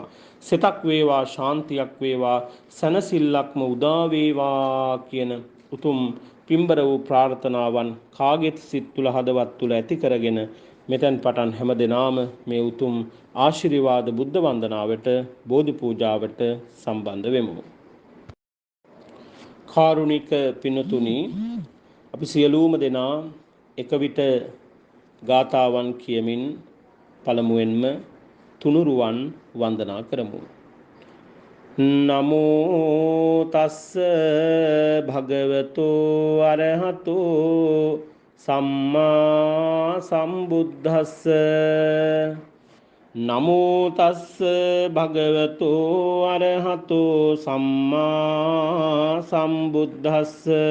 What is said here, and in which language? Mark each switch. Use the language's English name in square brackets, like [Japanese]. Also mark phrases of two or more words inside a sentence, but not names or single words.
[Sinhala] සිතක් වේවා, ශාන්තියක් වේවා, සනසිල්ලක්ම උදා වේවා කියන උතුම් පින්බර වූ ප්‍රාර්ථනාවන් කාගෙත් සිත් තුල හදවත් තුල ඇති කරගෙන මෙතෙන් පටන් හැම දිනාම මේ උතුම් ආශිර්වාද බුද්ධ වන්දනාවට බෝධි පූජාවට සම්බන්ධ වෙමු. කාරුණික පින්තුනි, අපි සියලුම දෙනා එක විට ගාථාවන් කියමින් පළමුවෙන්ම තුනුරුවන් වන්දනා කරමු. [Pali] නමෝ තස්ස භගවතෝ අරහතෝ සම්මා සම්බුද්දස්ස. නමෝ තස්ස භගවතෝ අරහතෝ සම්මා සම්බුද්දස්ස.